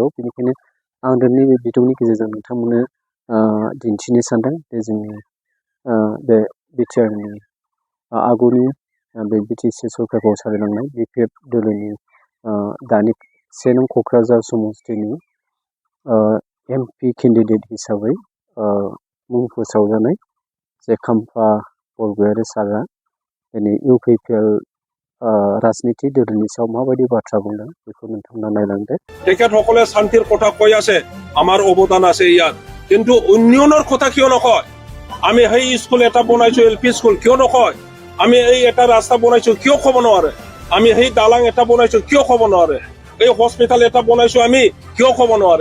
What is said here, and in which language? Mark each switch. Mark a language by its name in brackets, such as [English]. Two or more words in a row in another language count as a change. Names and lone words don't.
[Bodo] बेनिखायनो आं दिनै बे भिडिअनि गेजेरजों नोंथांमोननो दिन्थिनो सानदों जे जोंनि बे बिटिआरनि आगुनि बे बिटिसि सरकारखौ सालायलांनाय बिपिएफ दोलोनि दानि 1 नं क'क्राझार समस्तिनि [English] MP candidate [Bodo] हिसाबै मुं फोसावजानाय जे खाम्फा बरगयारी सारआ दिनै इउपिपिएल राजनीति दोलोनि सायाव माबायदि बाथ्रा बुंदों बेखौ नोंथांमोना नायलांदो। [Assamese] তেখেতসকলে শান্তিৰ কথা কৈ আছে, আমাৰ অৱদান আছে ইয়াত, কিন্তু উন্নয়নৰ কথা কিয় নকয়? আমি সেই স্কুল এটা বনাইছো [English] LP school [Assamese] কিয় নকয়? আমি এই এটা ৰাস্তা বনাইছো কিয় ক'ব নোৱাৰে? আমি সেই দালাং এটা বনাইছো কিয় ক'ব নোৱাৰে? এই হস্পিটাল এটা বনাইছো আমি কিয় ক'ব নোৱাৰে?